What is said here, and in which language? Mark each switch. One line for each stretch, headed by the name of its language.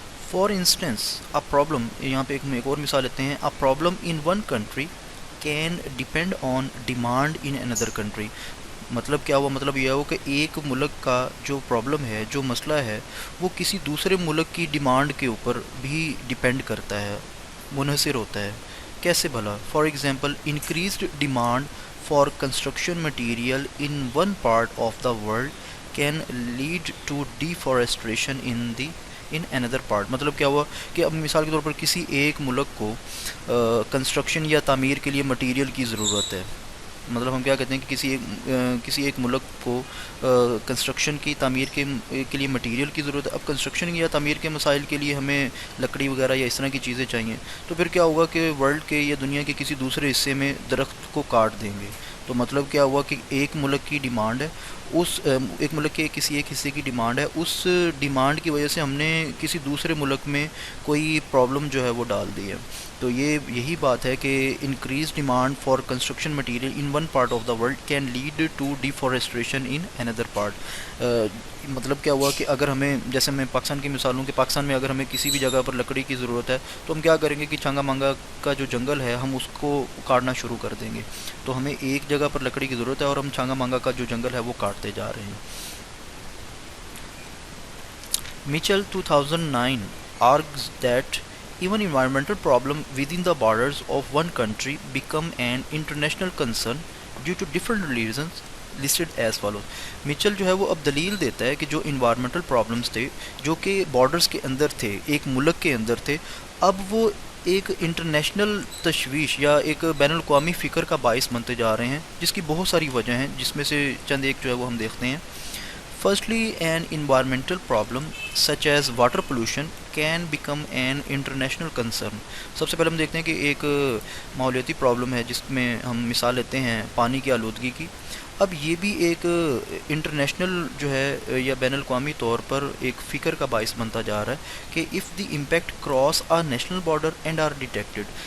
English: for instance a problem,
Urdu: یہاں پہ ایک اور مثال لیتے ہیں،
English: A problem in one country can depend on demand in another country.
Urdu: مطلب کیا ہوا؟ مطلب یہ ہو کہ ایک ملک کا جو پرابلم ہے، جو مسئلہ ہے، وہ کسی دوسرے ملک کی ڈیمانڈ کے اوپر بھی ڈیپینڈ کرتا ہے، منحصر ہوتا ہے۔ کیسے بھلا؟
English: For example increased demand for construction material in one part of the world can lead to deforestation in another part.
Urdu: مطلب کیا ہوا کہ اب مثال کے طور پر کسی ایک ملک کو کنسٹرکشن یا تعمیر کے لیے مٹیریل کی ضرورت ہے. مطلب ہم کیا کہتے ہیں کہ کسی ایک ملک کو کنسٹرکشن کی تعمیر کے لیے مٹیریل کی ضرورت ہے. اب کنسٹرکشن یا تعمیر کے مسائل کے لیے ہمیں لکڑی وغیرہ یا اس طرح کی چیزیں چاہیے. تو پھر کیا ہوگا کہ ورلڈ کے یا دنیا کے کسی دوسرے حصے میں درخت کو کاٹ دیں گے. تو مطلب کیا ہوا کہ ایک ملک کی ڈیمانڈ ہے، ایک ملک کے کسی ایک حصے کی ڈیمانڈ ہے، اس ڈیمانڈ کی وجہ سے ہم نے کسی دوسرے ملک میں کوئی پرابلم جو ہے وہ ڈال دی ہے. تو یہی بات ہے کہ
English: Increase demand for construction material in one part of the world can lead to deforestation in another part.
Urdu: مطلب کیا ہوا کہ اگر ہمیں، جیسے میں پاکستان کی مثال ہوں کہ پاکستان میں اگر ہمیں کسی بھی جگہ پر لکڑی کی ضرورت ہے تو ہم کیا کریں گے کہ چنگا مانگا کا جو جنگل ہے ہم اس کو کاٹنا شروع کر دیں گے. تو ہمیں ایک جگہ پر لکڑی کی ضرورت ہے اور ہم چنگا مانگا کا جو جنگل ہے وہ کاٹتے جا رہے ہیں.
English: Mitchell 2009 argues that even environmental problem within the borders of one country become an international concern due to different reasons listed as follows.
Urdu: Mitchell جو ہے وہ اب دلیل دیتا ہے کہ جو انوائرمنٹل پرابلمس تھے جو کہ بارڈرز کے اندر تھے، ایک ملک کے اندر تھے، اب وہ ایک انٹرنیشنل تشویش یا ایک بین الاقوامی فکر کا باعث بنتے جا رہے ہیں، جس کی بہت ساری وجہ ہیں، جس میں سے چند ایک جو ہے وہ ہم دیکھتے ہیں.
English: Firstly, an environmental problem such as water pollution can become an international concern.
Urdu: سب سے پہلے ہم دیکھتے ہیں کہ ایک ماحولیاتی پرابلم ہے جس میں ہم مثال لیتے ہیں پانی کی آلودگی کی. اب یہ بھی ایک انٹرنیشنل جو ہے یا بین الاقوامی طور پر ایک فکر کا باعث بنتا جا رہا ہے کہ
English: if the impact cross a national border and are detected.